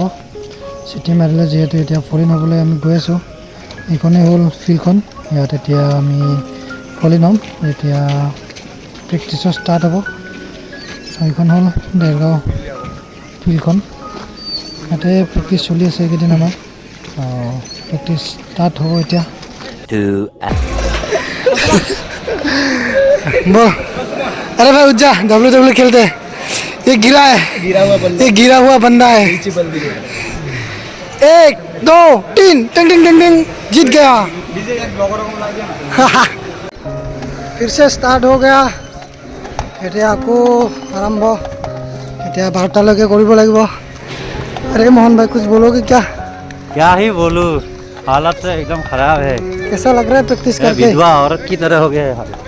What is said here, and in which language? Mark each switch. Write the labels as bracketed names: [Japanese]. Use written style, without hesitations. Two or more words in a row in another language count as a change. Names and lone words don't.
[Assamese] চিটি মাৰিলে যিহেতু এতিয়া ফলিন হ'বলৈ আমি গৈ আছোঁ। এইখনেই হ'ল ফিল্ডখন, ইয়াত এতিয়া আমি ফলিন হ'ম। এতিয়া প্ৰেক্টিছো ষ্টাৰ্ট হ'ব। এইখন হ'ল দেৰগাঁও ফিল্ডখন, ইয়াতে প্ৰেক্টিছ চলি আছে এইকেইদিন আমাৰ। [English] practice start [Hindi] हो गया। अरे भाई उज्जा WWE खेलते हैं। ये गिरा है, ये गिरा हुआ बंदा है। 1 2 3 टिंग टिंग टिंग टिंग जीत गया। फिर से स्टार्ट हो गया। [Assamese] এতিয়া আকৌ আৰম্ভ। এতিয়া 12টালৈকে কৰিব লাগিব। [Hindi] अरे मोहन भाई कुछ बोलोगे क्या ही बोलूं, हालत तो एकदम खराब है। कैसा लग रहा है प्रैक्टिस करके? विधवा औरत की तरह हो गया है।